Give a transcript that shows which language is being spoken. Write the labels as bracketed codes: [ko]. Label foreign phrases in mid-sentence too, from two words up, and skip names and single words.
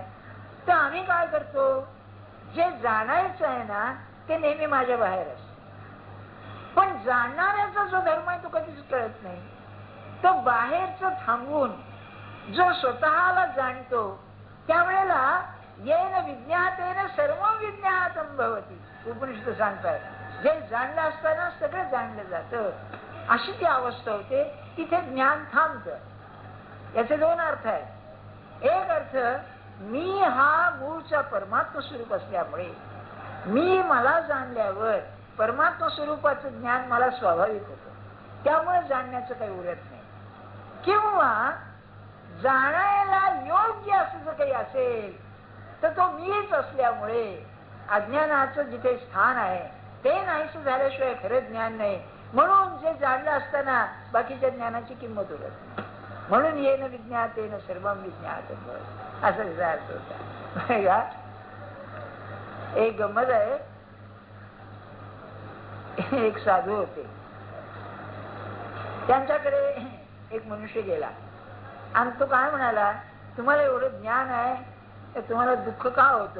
[mr] तर आम्ही काय करतो, जे जाणायचं आहे ना ते नेहमी माझ्या बाहेर असत, पण जाणणाऱ्याचा जो धर्म आहे तो कधीच कळत नाही. तो बाहेरच थांबवून जो स्वतःला जाणतो त्यावेळेला [sa] येन विज्ञातेन सर्व विज्ञातम भवती [mr] उपनिषद सांगतात. जे जाणलं असताना सगळं जाणलं जातं, अशी ती अवस्था होते. तिथे ज्ञान थांबत. याचे दोन अर्थ आहेत. एक अर्थ, मी हा मूळचा परमात्मा स्वरूप असल्यामुळे मी मला जाणल्यावर परमात्मा स्वरूपाचं ज्ञान मला स्वाभाविक होतं, त्यामुळे जाणण्याचं काही उरत नाही. किंवा जाणायला योग्य असं जर काही असेल तर तो मीच असल्यामुळे अज्ञानाचं जिथे स्थान आहे ते नाहीसं झाल्याशिवाय खरं ज्ञान नाही. म्हणून जे जाणलं असताना बाकीच्या ज्ञानाची किंमत उरत नाही. म्हणून [sa] येन विज्ञातेन सर्वं विज्ञातम् [mr] असा त्याचा अर्थ होता. एक गंमत आहे. एक साधू होते, त्यांच्याकडे एक मनुष्य गेला आणि तो काय म्हणाला, तुम्हाला एवढं ज्ञान आहे तर तुम्हाला दुःख का होतं.